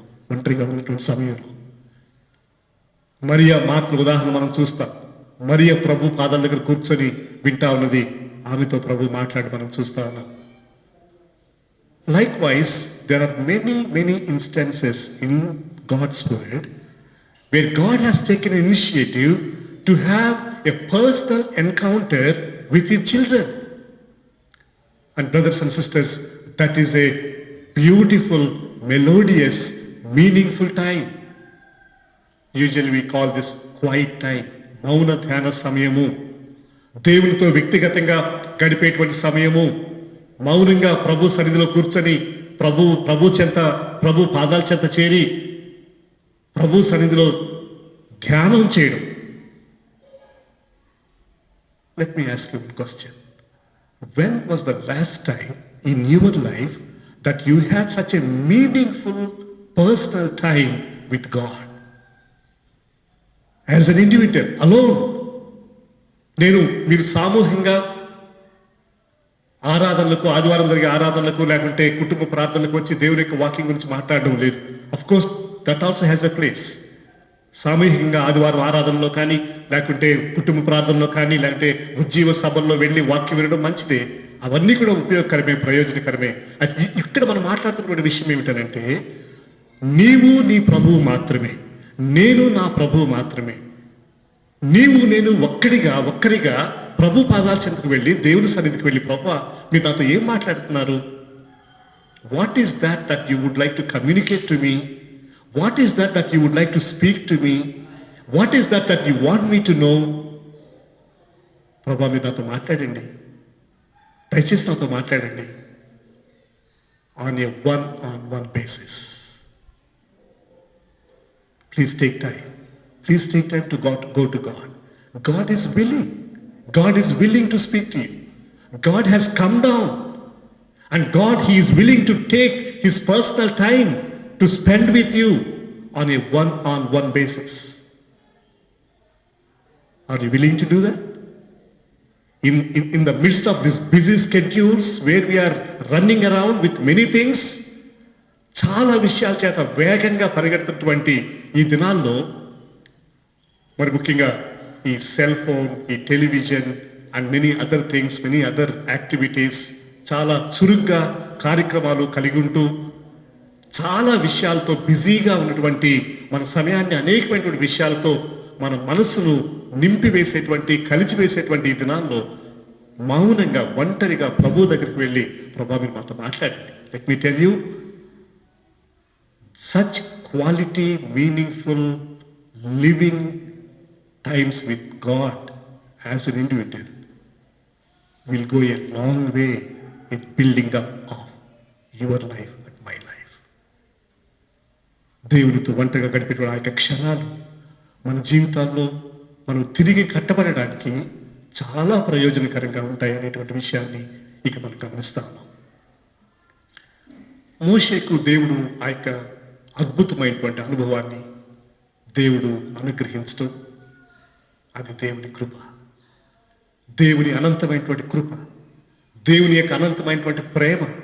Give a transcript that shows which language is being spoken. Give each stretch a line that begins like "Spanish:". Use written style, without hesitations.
Telugu: ఒంటరిగా ఉన్నటువంటి సమయంలో మరియా మాటల ఉదాహరణ మనం చూస్తాం. మరియా ప్రభు పాదాల దగ్గర కూర్చొని వింటా ఉన్నది. ఆమెతో ప్రభు మాట్లాడి మనం చూస్తా ఉన్నాం.
English: Likewise, there are many instances in God's word where God has taken an initiative to have a personal encounter with his children. And brothers and sisters, that is a beautiful, melodious, meaningful time. Usually we call this quiet time.
Telugu: మౌన ధ్యాన సమయము, దేవునితో వ్యక్తిగతంగా గడిపేటువంటి సమయము, మౌనంగా ప్రభు సన్నిధిలో కూర్చొని ప్రభు పాదాల చెంత చేరి ప్రభు సన్నిధిలో ధ్యానం చేయడం.
English: Let me ask you a question. When was the last time in your life that you had such a meaningful personal time with God? As an individual, alone.
Telugu: మీరు సామూహికంగా ఆరాధనలకు, ఆదివారం జరిగే ఆరాధనలకు లేకుంటే కుటుంబ ప్రార్థనలకు వచ్చి దేవుని యొక్క వాక్యం గురించి మాట్లాడడం లేదు.
English: Of course that also has a place.
Telugu: సామూహికంగా ఆదివారం ఆరాధనలో కానీ, లేకుంటే కుటుంబ ప్రార్థనలో కానీ, లేకుంటే ఉజ్జీవ సభల్లో వెళ్ళి వాక్యం వినడం మంచిదే. అవన్నీ కూడా ఉపయోగకరమే, ప్రయోజనకరమే. ఇక్కడ మనం మాట్లాడుతున్నటువంటి విషయం ఏమిటంటే, నీవు నీ ప్రభువు మాత్రమే, నేను నా ప్రభువు మాత్రమే. నేను ఒక్కరిగా ప్రభు పాదాల చెంతకు వెళ్ళి దేవుని సన్నిధికి వెళ్ళి, ప్రభువా మీరు నాతో ఏం మాట్లాడుతున్నారు?
English: What is that you would like to communicate to me? What is that you would like to speak to me? What is that you want me to know?
Telugu: ప్రభువా మీరు నాతో మాట్లాడండి. దయచేసి నాతో మాట్లాడండి.
English: On a one-on-one basis. Please take time. Please take time to go to God. God is willing. God is willing to speak to you. God has come down. And God, He is willing to take His personal time to spend with you on a one-on-one basis. Are you willing to do that? In the midst of these busy schedules where we are running around with many things,
Telugu: చాలా విషయాల చేత వేగంగా పరిగెడుతున్నటువంటి ఈ దినాల్లో మరి ముఖ్యంగా ఈ cell phone, ఈ television
English: and many other things, many other activities,
Telugu: చాలా చురుగ్గా కార్యక్రమాలు కలిగి ఉంటూ చాలా విషయాలతో బిజీగా ఉన్నటువంటి మన సమయాన్ని అనేకమైనటువంటి విషయాలతో మన మనసును నింపివేసేటువంటి, కలిచివేసేటువంటి ఈ దినాల్లో మౌనంగా ఒంటరిగా ప్రభు దగ్గరికి వెళ్ళి, ప్రభా మీరు మాతో మాట్లాడండి.
English: Let me tell you, such quality, meaningful living times with God as an individual will go a long way in building up of your life and my life.
Telugu: దేవునితో ఒంటరిగా గడిపేటువంటి ఆ యొక్క క్షణాలు మన జీవితాల్లో మనం తిరిగి కట్టబడడానికి చాలా ప్రయోజనకరంగా ఉంటాయి అనేటువంటి విషయాన్ని ఇక మనం గమనిస్తాము. మోషేకు దేవుడు ఆ యొక్క అద్భుతమైనటువంటి అనుభవాన్ని దేవుడు అనుగ్రహించడం, అది దేవుని కృప, దేవుని అనంతమైనటువంటి కృప, దేవుని యొక్క అనంతమైనటువంటి ప్రేమ.